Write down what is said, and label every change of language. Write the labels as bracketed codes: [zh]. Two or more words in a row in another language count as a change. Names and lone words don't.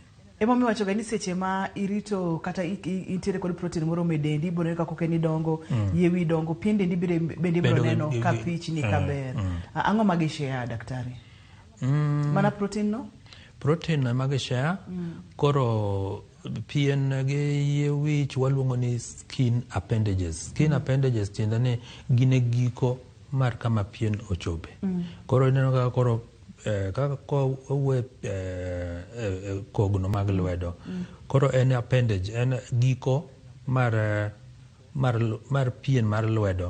[luo] Emomiyo wachoga ni seche ma irito kata intiere kod protein moro medendi biro kaka kokeni dongo, yewi dongo, pien dendi bende biro neno ka pichni kaber. Ang'o magi share daktari? Mana protein no? Protein no magi share. Koro pien gi yie wich waluongo ni [en] skin appendages. Skin appendages [luo] tiende ni gine giko mar kama pien ochope. Koro ineno kaka koro kaka uwe kogno mag lwedo. Koro en appendage, en giko mar pien mar lwedo.